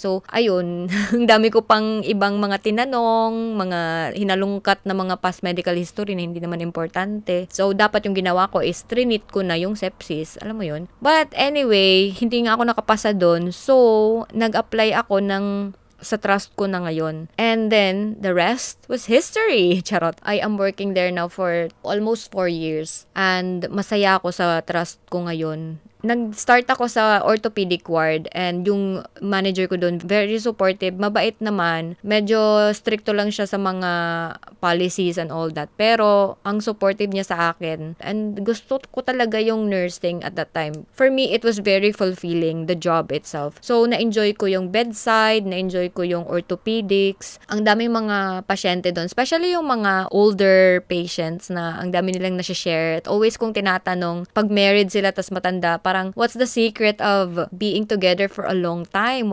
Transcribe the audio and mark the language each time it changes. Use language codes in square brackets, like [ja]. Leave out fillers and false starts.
[tl] So, ayun, ang dami ko pang ibang mga tinanong, mga hinalungkat na mga past medical history na hindi naman importante. So, dapat yung ginawa ko is trinit ko na yung sepsis. Alam mo yun? But anyway, hindi nga ako nakapasa doon. So, nag-apply ako sa trust ko na ngayon. [en] And then, the rest was history. Charot. I am working there now for almost 4 years. [tl] And masaya ako sa trust ko ngayon. Nag-start ako sa orthopedic ward, and yung manager ko doon, [en] very supportive, [tl] mabait naman. Medyo stricto lang siya sa mga policies and all that. Pero, ang supportive niya sa akin. [en] And [tl] gusto ko talaga yung [en] nursing at that time. For me, it was very fulfilling, the job itself. [tl] So, na-enjoy ko yung bedside, na-enjoy ko yung orthopedics. Ang daming mga pasyente doon, especially yung mga older patients na ang dami nilang nasi-share. At always kong tinatanong, pag married sila tas matanda, parang, [en] what's the secret of being together for a long time?